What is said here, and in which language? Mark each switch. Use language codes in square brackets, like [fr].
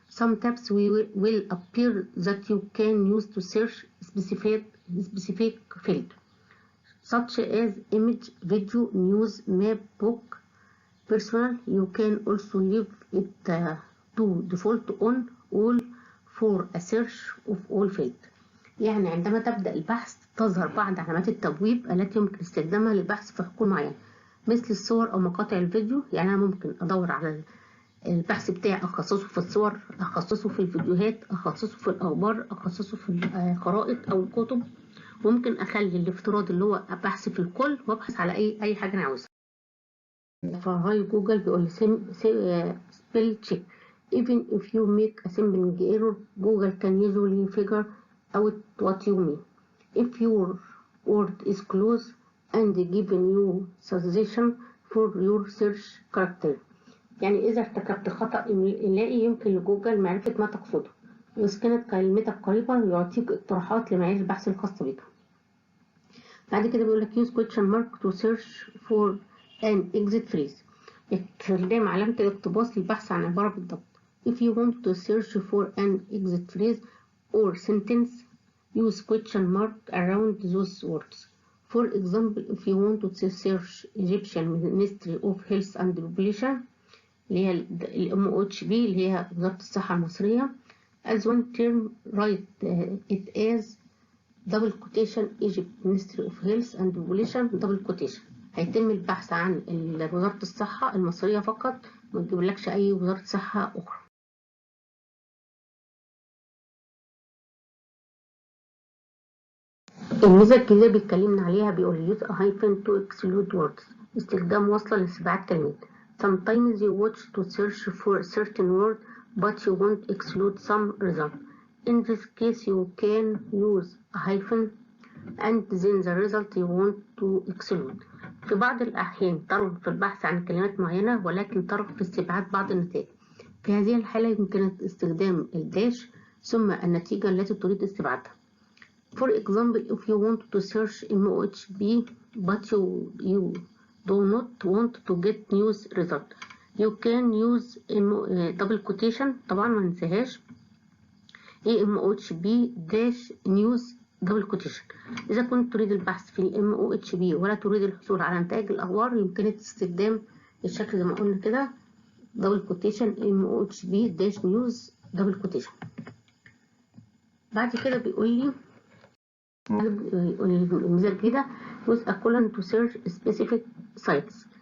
[en] Some tips will appear that you can use to search specific field, such as image, video, news, map, book, personal. You can also leave it to default on all for a search of all field. [ar] يعني عندما تبدأ البحث تظهر بعض علامات التبويب التي يمكن استخدامها للبحث في حقول معينة مثل الصور أو مقاطع الفيديو. يعني أنا ممكن أدور على البحث بتاعي أخصصه في الصور، أخصصه في الفيديوهات، أخصصه في الأخبار، أخصصه في الخرائط أو الكتب. ممكن أخلي الافتراض اللي هو بحث في الكل وأبحث على أي حاجة أنا عاوزها. فهاي جوجل بيقول لي spell check. [en] Even if you make a simple error, Google can usually figure out what you mean. If your word is close and giving you suggestion for your search character. [ar] يعني إذا ارتكبت خطأ إملائي يمكن لجوجل معرفة ما تقصده، وإذا كانت كلمتك قريبة يعطيك اقتراحات لمعايير البحث الخاصة بك. بعد كده بيقول لك [en] use question mark to search for an exit phrase. [ar] استخدام علامة الاقتباس للبحث عن عبارة بالضبط. [en] If you want to search for an exit phrase or sentence, use question mark around those words. For example, if you want to search Egyptian Ministry of Health and Population [ar] اللي هي MOHP اللي هي وزارة الصحة المصرية [en] as one term write it as double quotation Egypt Ministry of Health and Population double quotation. [ar] هيتم البحث عن وزارة الصحة المصرية فقط، ما تجيبلكش أي وزارة صحة أخرى. الميزة الجديدة بيتكلمنا عليها بيقول [en] use a hyphen to exclude words. [ar] استخدام وصلة لاستبعاد كلمات. [en] Sometimes you watch to search for a certain word but you want to exclude some result. In this case you can use a hyphen and then the result you want to exclude. [ar] في بعض الأحيان ترغب في البحث عن كلمات معينة ولكن ترغب في استبعاد بعض النتائج. في هذه الحالة يمكن استخدام الداش ثم النتيجة التي تريد استبعادها. [en] For example, if you want to search MOHP but you do not want to get news result, you can use double quotation. [ar] طبعا ما ننساهاش [en] MOHB dash news double quotation. [ar] إذا كنت تريد البحث في MOHB ولا تريد الحصول على نتائج الأخبار يمكنك استخدام الشكل زي ما قلنا كده دبل كوتيشن [en] MOHB dash news [ar] دبل كوتيشن. بعد كده بيقول لي الميزة الجديدة [en] use a colon to search specific sites.